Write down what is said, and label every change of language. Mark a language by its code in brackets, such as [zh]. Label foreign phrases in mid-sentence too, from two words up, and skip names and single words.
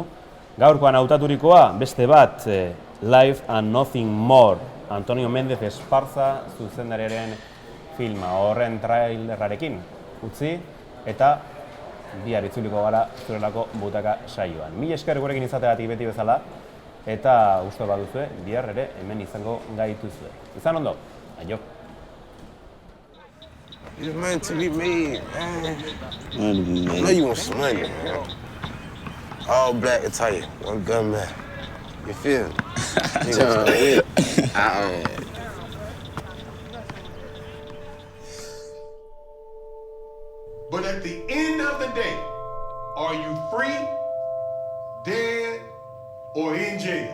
[eu] Gaurkoan hautaturikoa, beste bat, Life and Nothing More, Antonio Méndez Esparza zuzendariaren filma, horren trailerrarekin utzi, eta bihar itzuliko gara Zurrelako Butaka saioan. Mila esker gurekin izateagatik beti bezala, eta gustu baduzue, bihar ere hemen izango gaituzue. Izan ondo, aio. [en] It's meant to be made, man. I know you want some money, man. All black attire, one gun man. You feel me? But at the end of the day, are you free, dead, or in jail?